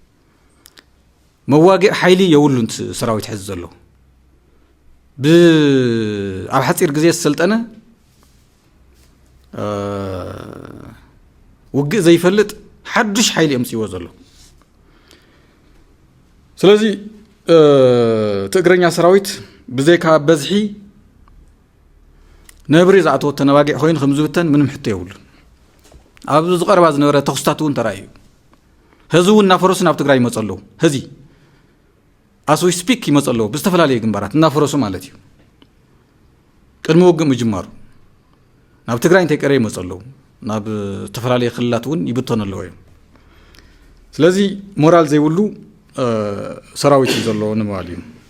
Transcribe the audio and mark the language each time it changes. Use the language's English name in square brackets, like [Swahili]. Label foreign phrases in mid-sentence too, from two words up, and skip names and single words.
[Tigrinya] መዋግእ ሓይሊ የብሉን ሰራዊት ሕዚ ዘሎ ኣብ ሓፂር ግዜ ዝሰልጠነ ውግእ ዘይፈልጥ ሓዱሽ ሓይሊ እምፅዎ ዘሎ ስለዚ ትግረኛ ሰራዊት ብዘይካ በዝሒ ነብሪ ዝኣተወ ተነባጊዕ ኮይኑ ከም ዝብተን ምንም ሕቶ የብሉን ኣብ ዝቐረባ ዝነበረ ተኽስታት እውን ተራእዩ ህዚ እውን እናፈረሱ ናብ ትግራይ ይመፁ ኣለዉ ህዚ [English] as we speak [Tigrinya] ይመፁ ኣለዉ ብዝተፈላለየ ግንባራት እናፈረሱ ማለት እዩ ቅድሚ ውግእ ምጅማሩ ናብ ትግራይ እንተይቀረ ይመፁ ኣለዉ ናብ ዝተፈላለዩ ክልላት እውን ይብተኑ ኣለዉ እዮም ስለዚ ሞራል ዘይብሉ ሰራዊት እዩ ዘለዎ ንምባል እዩ